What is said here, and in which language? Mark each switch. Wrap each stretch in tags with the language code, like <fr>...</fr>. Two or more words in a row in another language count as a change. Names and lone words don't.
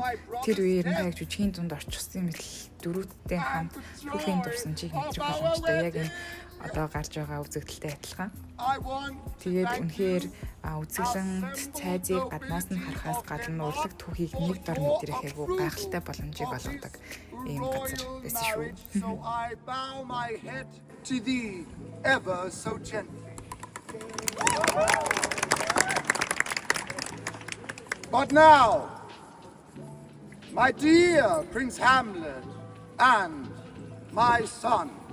<mn>Тэр үеэр нь яг жүжигийн дунд орчихсон мэт дөрүүдтэй хамт түүхийн дурсамжийг нэвтрэх боломжтой. Яг энэ одоо гарч байгаа үзэгдэлтэй адилхан. Тэгээд үнэхээр үзэсгэлэнт цайзыг гаднаас нь харахаас гадна урлаг түүхийг нэг дор мэдрэх айгүй гайхалтай боломжийг олгодог ийм газар байсан шүү.</mn> <en>Ever so gently. But now, my dear Prince Hamlet and my son.</en>